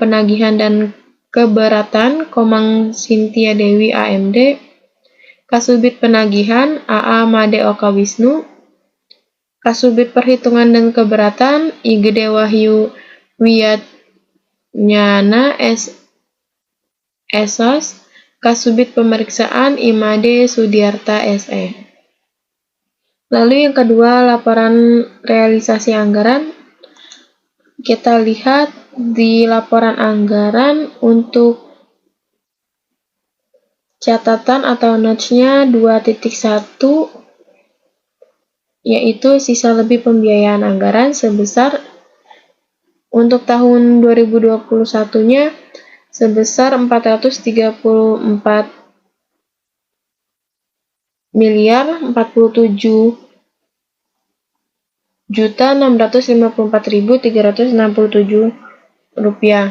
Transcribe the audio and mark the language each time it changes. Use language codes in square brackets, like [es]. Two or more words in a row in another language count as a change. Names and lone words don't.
[id] Penagihan dan Keberatan Komang Sintia Dewi AMD, Kasubit Penagihan AA Made Oka Wisnu, Kasubit Perhitungan dan Keberatan I Gede Wahyu Wiyatnyana SOS, Kasubit Pemeriksaan Imade Sudiarta SE. Lalu yang kedua, laporan realisasi anggaran. Kita lihat di laporan anggaran untuk catatan atau notes-nya 2.1, yaitu sisa lebih pembiayaan anggaran sebesar untuk tahun 2021-nya sebesar 434 miliar 47.654.367 rupiah.